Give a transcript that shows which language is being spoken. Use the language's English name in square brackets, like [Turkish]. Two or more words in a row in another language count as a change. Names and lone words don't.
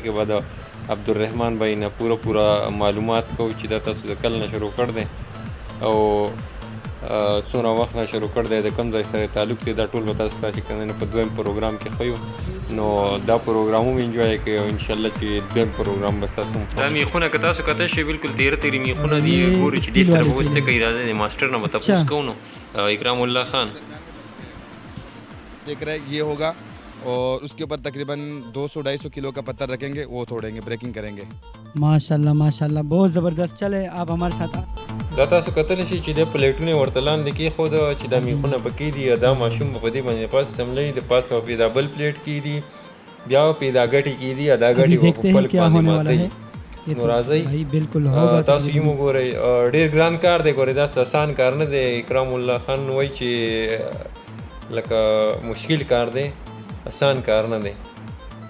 [Pashto] کې به د عبدالرحمن بھائی نه پوره معلومات کوو چې دا تاسو د کله نه شروع کړ دی او څومره وخت نه شروع کړ دی د کوم ځای سره تعلق دی دا ټول به تاسو ته چې کوم دی په دویم پروګرام کې ښیو نو دا پروګرام هم انجوای کوئ او انشاءالله چې دویم پروګرام به ستاسو هم دا میخونه که تاسو کته شئ بالکل تیره میخونه دي ګورو چې دې سره به اوس څه کوي راځئ د ماسټر نه به تپوس کوو نو اکرام الله خان [Urdu] دیکھ رہے یہ ہوگا اور اس کے اوپر تقریباً 200-250 کلو کا پتھر رکھیں گے وہ توڑیں گے بریکنگ کریں گے ماشاءاللہ بہت زبردست چلے آپ ہمارے ساتھ [Pashto] دا تاسو کتلی شئ چې د پلیټونه ورته لاندې کېښوده چې دا میخونه پکې دي دا ماشوم به په دې باندې پاس سملی د پاسه به دا بل پلیټ کېدي بیا به دا ګټې کېدي دا ګټې به په پلک باندې ماتوي نو راځئ تاسو یې وګورئ ډېر ګران کار دی ګورئ داسې اسان کار نه دی اکرام الله خان وایي چې لکه مشکل کار دی آسان کار نه دی